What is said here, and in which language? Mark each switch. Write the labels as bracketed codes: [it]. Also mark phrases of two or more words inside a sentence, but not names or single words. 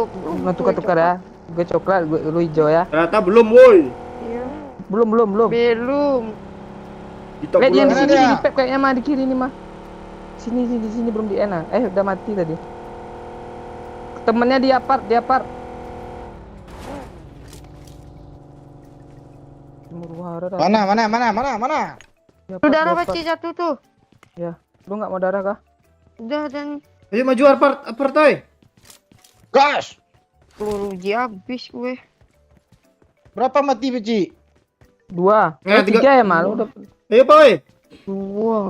[id] Nggak tukar-tukar ya. Gue coklat, lu hijau ya. Ternyata belum woi. Iya. Belum. Belum. Ditok Lihat yang di ulang. sini ada. di pep kayaknya mah di kiri nih mah. Sini belum di Ena. Udah mati tadi. Temennya di apart. Murwara dah. Mana? Di apart, Darah di apart. Paci satu tuh. Ya. Lu nggak mau darah kah? Udah dan Ayo maju apartoy. Gas. peluru uji habis gue. Berapa mati Paci? 2. Nah, 3 ya malu udah. Ayo boy. Wah.